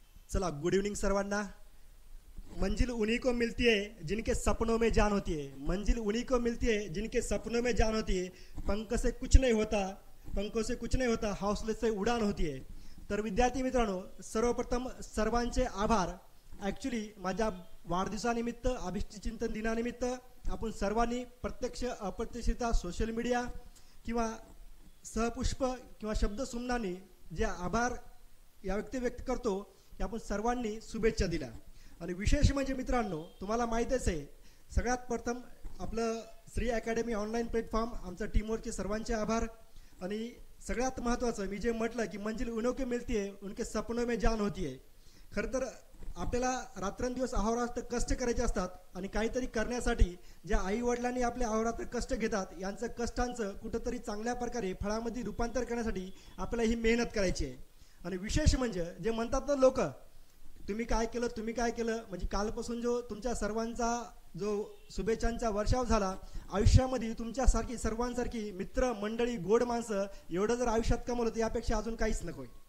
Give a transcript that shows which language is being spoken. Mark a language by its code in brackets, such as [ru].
[mr] चला good evening सर्वांना। [hi] मंजिल उन्हीं को मिलती है जिनके सपनों में जान होती है। मंजिल उन्हीं को मिलती है जिनके सपनों में जान होती है। पंख से कुछ नहीं होता, पंखों से कुछ नहीं होता, हौसले से उडान होती है। [mr] तर विद्यार्थी मित्रांनो, सर्वप्रथम सर्वांचे आभार। ॲक्च्युली माझ्या वाढदिवसानिमित्त, अभिष्ट चिंतन दिनानिमित्त आपण सर्वांनी प्रत्यक्ष अप्रत्यक्षरित्या सोशल मीडिया किंवा सहपुष्प किंवा शब्दसुमनांनी जे आभार या व्यक्त करतो, की आपण सर्वांनी शुभेच्छा दिल्या। आणि विशेष म्हणजे मित्रांनो, तुम्हाला माहितीच आहे, सगळ्यात प्रथम आपलं श्री अकॅडमी ऑनलाईन प्लॅटफॉर्म, आमच्या टीमवर्कचे सर्वांचे आभार। आणि सगळ्यात महत्त्वाचं मी जे म्हटलं की [hi] मंजिल उन्हों के मिलती है उनके सपनों में जान होती है। [mr] खरं तर आपल्याला रात्रंदिवस अहोरात्र कष्ट करायचे असतात आणि काहीतरी करण्यासाठी ज्या आई वडिलांनी आपले अहोरात्र कष्ट घेतात, यांचं कष्टांचं कुठंतरी चांगल्या प्रकारे फळामध्ये रूपांतर करण्यासाठी आपल्याला ही मेहनत करायची आहे। आणि विशेष म्हणजे जे म्हणतात ना लोक, तुम्ही काय केलं म्हणजे कालपासून जो तुमच्या सर्वांचा जो शुभेच्छांचा वर्षाव झाला, आयुष्यामध्ये तुमच्यासारखी सर्वांसारखी मित्र मंडळी गोड माणसं एवढं जर आयुष्यात कमवलं तर यापेक्षा अजून काहीच नको।